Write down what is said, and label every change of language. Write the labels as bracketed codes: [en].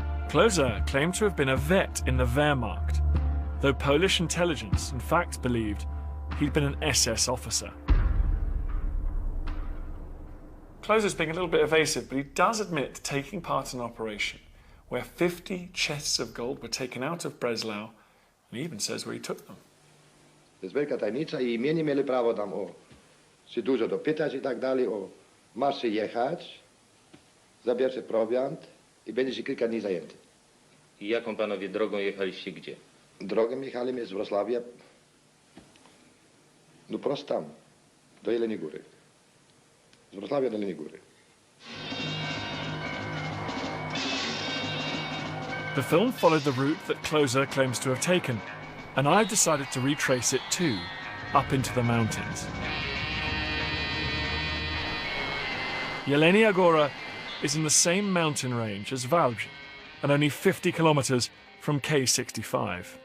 [en] Klöser claimed to have been a vet in the Wehrmacht, though Polish intelligence in fact believed he'd been an SS officer. Klöser's being a little bit evasive, but he does admit to taking part in an operation where 50 chests of gold were taken out of Breslau, and he even says where he took them. [pl] To jest wielka tajemnica i imieni mieli prawo tam się dużo dopytać i tak dalej, masz jechać, zabierz prowiant i będzie się kilka dni zajęty. I jaką panowie drogą jechaliście gdzie? Drogą jechaliśmy z Wrocławia, no prosto tam, do Jeleniej Góry. Z Wrocławia do Jeleniej Góry. [en] The film followed the route that Closer claims to have taken, and I've decided to retrace it too, up into the mountains. Jelenia Góra is in the same mountain range as Wałbrzych, and only 50 kilometers from K65.